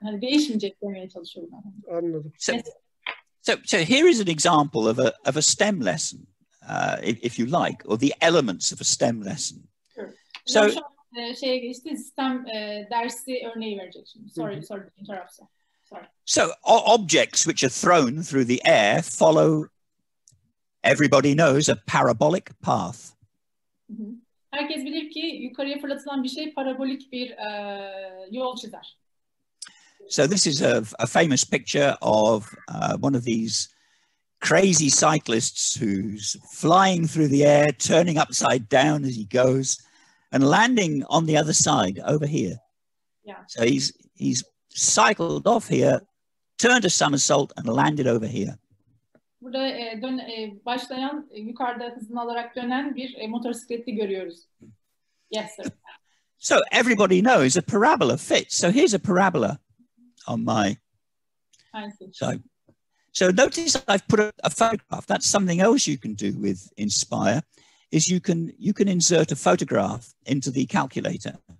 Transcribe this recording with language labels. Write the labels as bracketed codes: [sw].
[tr] Hani değişmeyecek demeye çalışıyorum. Anladım. [en] So here is an example of a STEM lesson, if you like, or the elements of a STEM lesson. Sure. So [tr] şeye geçti, STEM dersi örneği verecek şimdi. [en] Sorry to interrupt. Sorry. So objects which are thrown through the air follow, everybody knows, a parabolic path. [tr] Herkes bilir ki yukarıya fırlatılan bir şey parabolik bir yol çizer. [en] So this is a famous picture of one of these crazy cyclists who's flying through the air, turning upside down as he goes, and landing on the other side over here. Yeah. So he's cycled off here, turned a somersault, and landed over here. [tr] Burada başlayan, yukarıda hızını alarak dönen bir motosikletli görüyoruz. [en] Yes, sir. So everybody knows a parabola fits. So here's a parabola on my. I see. So notice I've put a photograph. That's something else you can do with Inspire, is you can insert a photograph into the calculator.